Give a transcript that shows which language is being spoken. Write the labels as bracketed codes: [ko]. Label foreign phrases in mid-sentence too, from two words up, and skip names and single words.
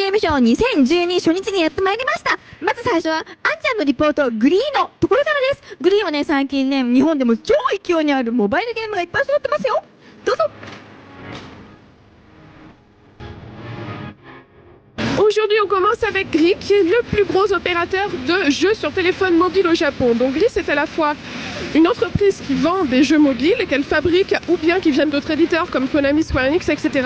[ja] オ2012初日にやってまいりました。まず最初は、あんちゃんのリポート、グリーのところからです。グリーはね、最近ね、日本でも超勢いにあるモバイルゲームがいっぱい揃ってますよ。どうぞ。 [fr] Aujourd'hui, on commence avec Gris, qui est le plus gros opérateur de jeux sur téléphone mobile au Japon. Donc Gris, c'est à la fois une entreprise qui vend des jeux mobiles, qu'elle fabrique ou bien qui viennent d'autres éditeurs comme Konami, Square Enix, etc.